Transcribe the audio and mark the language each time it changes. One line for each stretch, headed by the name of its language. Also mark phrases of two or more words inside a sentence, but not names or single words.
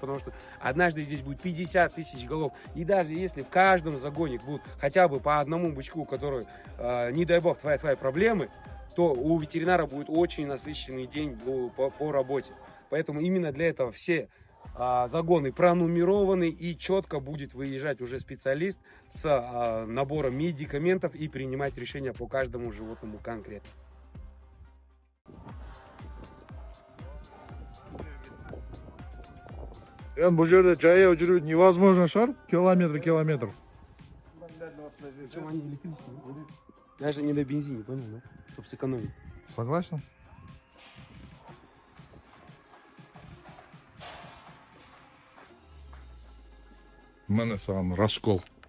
Russian: Потому что однажды здесь будет 50 тысяч голов. И даже если в каждом загоне будут хотя бы по одному бычку, который, не дай бог, твои проблемы, то у ветеринара будет очень насыщенный день по работе. Поэтому именно для этого все загоны пронумерованы, и четко будет выезжать уже специалист с набором медикаментов и принимать решения по каждому животному конкретно.
Kazakh: Енді бұл жерде жаяу жүру невозможно шығар, километр.
Russian: Причем они электрические, даже не на бензине, понял, да? Чтобы сэкономить.
Kazakh: Согласен? Мене саған раскол.